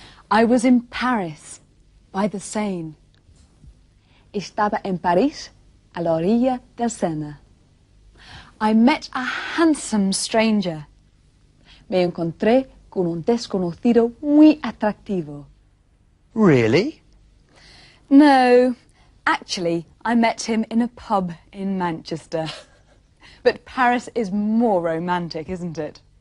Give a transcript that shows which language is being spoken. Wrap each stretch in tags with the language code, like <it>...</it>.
<en>I was in Paris, by the Seine.</en> <es>Estaba en París, a la orilla del Sena.</es> <en>I met a handsome stranger.</en> <es>Me encontré con un desconocido muy atractivo.</es> <en>Really? No, actually, I met him in a pub in Manchester. But Paris is more romantic, isn't it?</en>